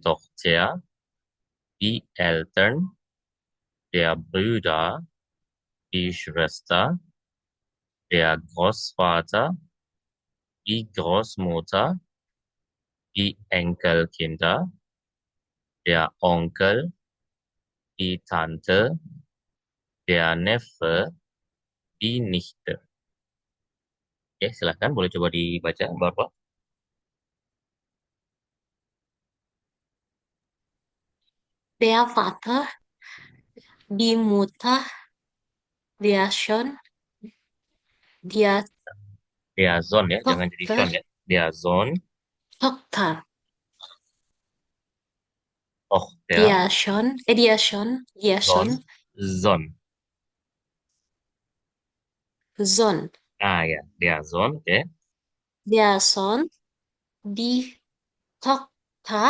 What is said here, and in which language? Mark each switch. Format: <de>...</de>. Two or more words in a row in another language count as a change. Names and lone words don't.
<de>Tochter, die Eltern, der Brüder, die Schwester, der Großvater, die Großmutter, die Enkelkinder, der Onkel, die Tante, der Neffe, die Nichte.</de> <id>Oke, silahkan boleh coba dibaca, Bapak.</id> <de>Der Vater, die Mutter, der Sohn, der Der Sohn</de> <id>ya, jangan jadi</id> <de>Tochter, Sean ya. Der Sohn, Tochter, Tochter, der Sohn, Sohn, Sohn. Sohn,</de> <id>Ah ya,</id> <de>der Sohn,</de> <id>oke.</id> <de>der Sohn, die Tochter,</de>